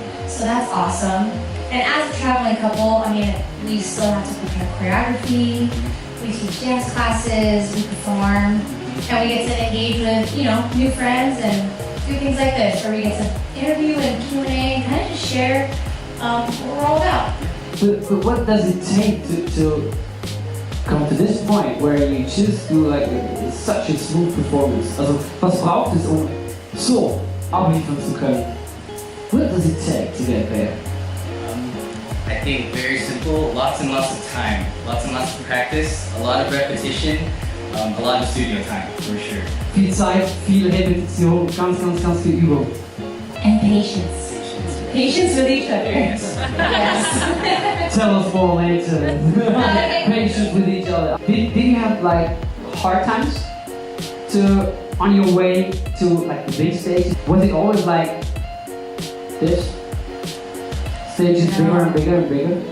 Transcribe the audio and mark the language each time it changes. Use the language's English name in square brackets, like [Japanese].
[English] So that's awesome. And as a traveling couple, I mean, we still have to prepare choreography, we teach dance classes, we perform, and we get to engage with, new friends and do things like this, where we get to interview and Q&A and kind of just share what we're all about. But what does it take to come to this point where you just do like such a smooth performance? [German] Also, was braucht es, so abliefern zu können? [English] What does it take to get there? I think very simple, lots and lots of time, lots and lots of practice, a lot of repetition, a lot of studio time, for sure. [German] Viel Zeit, viel Repetition, ganz viel Übung. [English] And patience. Patience with each other. Yes. Tell us more later. Patience with each other. Did you have like hard times on your way to like the big stage? Was it always like this? Stage is bigger and bigger and bigger?